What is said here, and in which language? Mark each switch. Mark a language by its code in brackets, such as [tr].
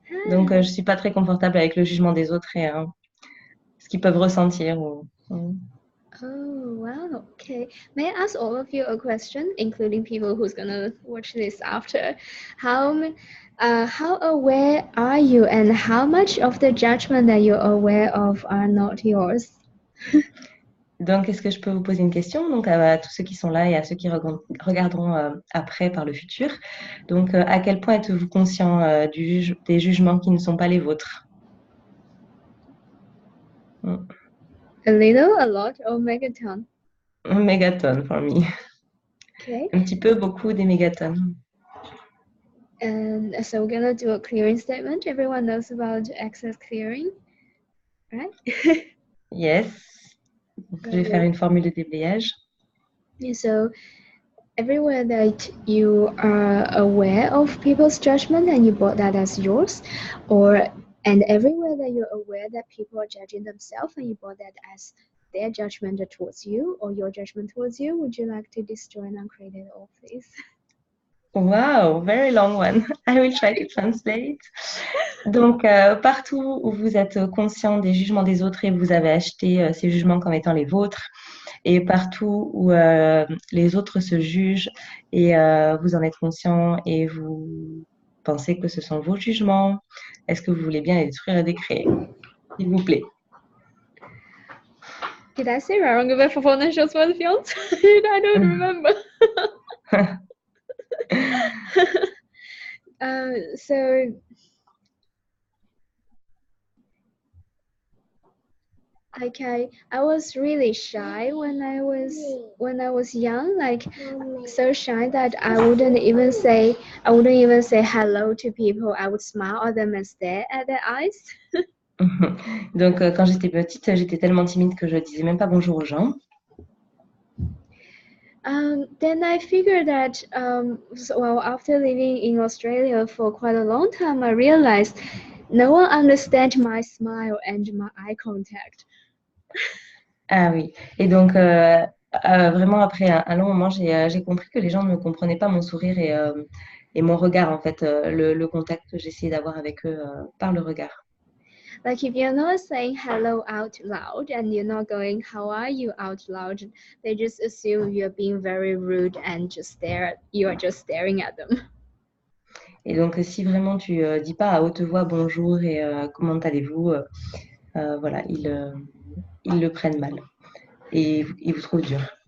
[fr] Donc, je suis pas très confortable avec le jugement des autres et ce qu'ils peuvent ressentir. [en] Oh, wow. Okay. May I ask all of you a question, including people who's gonna watch this after? How aware are you, and how much of the judgment that you're aware of are not yours? [fr] Donc, est-ce que je peux vous poser une question donc, à tous ceux qui sont là et à ceux qui regarderont après par le futur? Donc, à quel point êtes-vous conscient des jugements qui ne sont pas les vôtres? [en] A little, a lot, or megaton? [fr] Un mégatonne [en] for me. Okay. [fr] Un petit peu, beaucoup, des mégatonnes. [en] And so we're gonna do a clearing statement. Everyone knows about access clearing, right? Yes. [fr] Je vais faire une formule de déblayage. [en] So everywhere that you are aware of people's judgment and you bought that as yours, and everywhere that you're aware that people are judging themselves and you bought that as their judgment towards you or your judgment towards you, would you like to destroy and uncreate it all, please? Wow, very long one. I will try to translate. [fr] Donc, partout où vous êtes conscient des jugements des autres et vous avez acheté ces jugements comme étant les vôtres, et partout où les autres se jugent et vous en êtes conscient et vous pensez que ce sont vos jugements, est-ce que vous voulez bien les détruire et décréer? S'il vous plaît. [en] Did I say wrong about financial fields? I don't remember. So okay, I was really shy when I was young, like so shy that I wouldn't even say hello to people. I would smile at them and stare at their eyes. [fr] Donc, quand j'étais petite, j'étais tellement timide que je disais même pas bonjour aux gens. [en] Then I figured that, well, after living in Australia for quite a long time, I realized no one understands my smile and my eye contact. [fr] Ah oui. Et donc, vraiment, après un long moment, j'ai compris que les gens ne comprenaient pas mon sourire et mon regard, en fait, le contact que j'essayais d'avoir avec eux par le regard. [en] Like if you're not saying hello out loud and you're not going how are you out loud, they just assume you're being very rude and you're just staring at them. [fr] Et donc, si vraiment tu dis pas à haute voix bonjour et comment allez-vous, voilà, ils le prennent mal et ils vous trouvent dur.